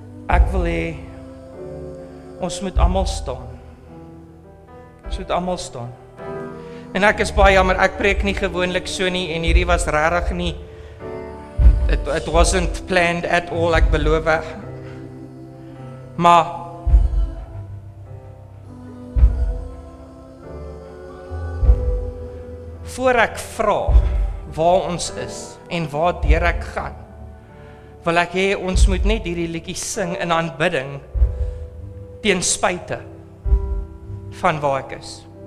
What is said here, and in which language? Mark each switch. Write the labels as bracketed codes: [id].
[af] Ek wil hê ons moet almal staan. Ons moet almal staan. En ek is baie jammer, ek preek nie gewoonlik so nie en hierdie was regtig nie. [en] It wasn't planned at all, [af] ek beloof. Maar voor ek vra waar ons is en waar deur ek gaan, wil ek hê ons moet net hierdie liedjie sing in aanbidding teen spyte van waar ek is.